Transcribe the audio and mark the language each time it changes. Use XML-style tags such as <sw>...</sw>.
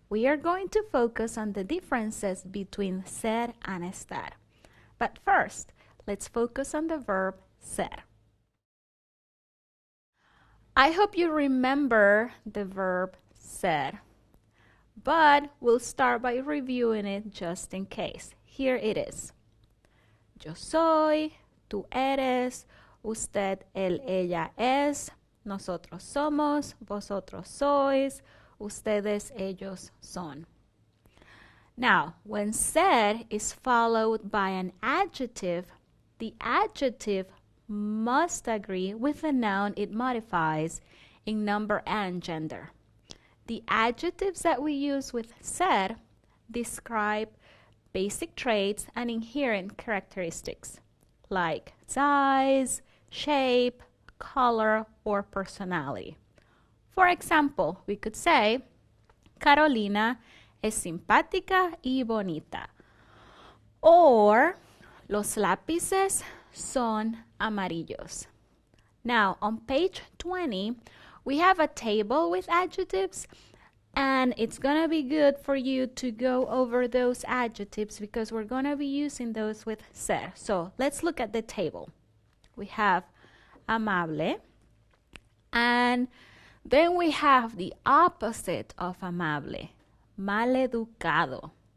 <en>We are going to focus on the differences between ser and estar. But first, let's focus on the verb ser. I hope you remember the verb ser, but we'll start by reviewing it just in case. Here it is.</en> <es>Yo soy, tú eres, usted, él, ella es, nosotros somos, vosotros sois, ustedes, ellos son.</es> <en>Now, when ser is followed by an adjective, the adjective must agree with the noun it modifies in number and gender. The adjectives that we use with ser describe basic traits and inherent characteristics like size, shape, color, or personality. For example, we could say,</en> <es>Carolina es simpática y bonita. Or, los lápices son amarillos.</es> <en>Now, on page 20, we have a table with adjectives, and it's going to be good for you to go over those adjectives because we're going to be using those with ser. So, let's look at the table. We have amable, and then we have the opposite of amable, maleducado.</en>